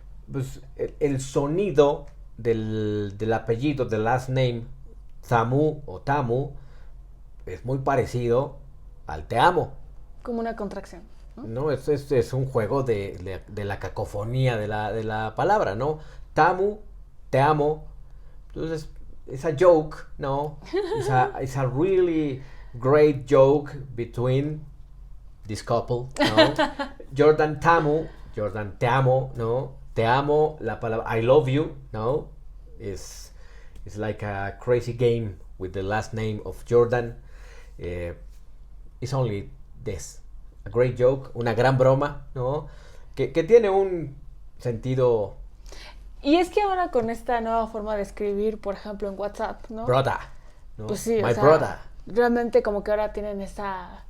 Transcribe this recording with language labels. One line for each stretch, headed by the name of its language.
Spanish: pues, el sonido del apellido, del
English: last name,
Spanish: Tamu o Tamu, es muy parecido al te amo. Como una contracción. ¿No? Es un juego de la cacofonía de la palabra, ¿no? Tamu, te amo. Entonces,
English: it's a joke,
Spanish: ¿no?
English: It's a really great joke between this couple, ¿no?
Spanish: Jordan Tamu, Jordan te amo, ¿no? Te amo, la palabra
English: I love you,
Spanish: ¿no?
English: It's like a crazy game with the last name of Jordan. It's only this. A great joke,
Spanish: una gran broma, ¿no? Que tiene un sentido... Y es que ahora con esta nueva forma de escribir, por ejemplo, en WhatsApp, ¿no?
English: Brother, ¿no?
Spanish: Pues sí,
English: My
Spanish: o sea,
English: brother.
Spanish: realmente como que ahora tienen esa...